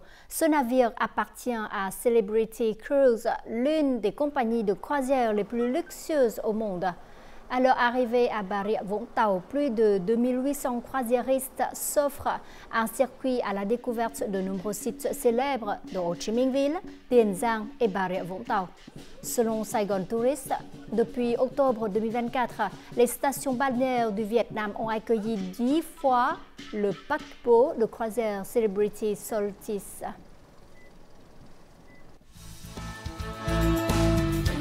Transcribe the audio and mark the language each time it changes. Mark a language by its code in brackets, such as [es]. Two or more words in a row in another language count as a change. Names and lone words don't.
[fr] Ce navire appartient à Celebrity Cruises, l'une des compagnies de croisière les plus luxueuses au monde. À leur arrivée à Bà Rịa Vũng Tàu, plus de 2800 croisiéristes s'offrent un circuit à la découverte de nombreux sites célèbres de Ho Chi Minh Ville, Tiền Giang et Bà Rịa Vũng Tàu. Selon Saigon Tourist, depuis octobre 2024, les stations balnéaires du Vietnam ont accueilli 10 fois le paquebot de croisière Celebrity Solstice.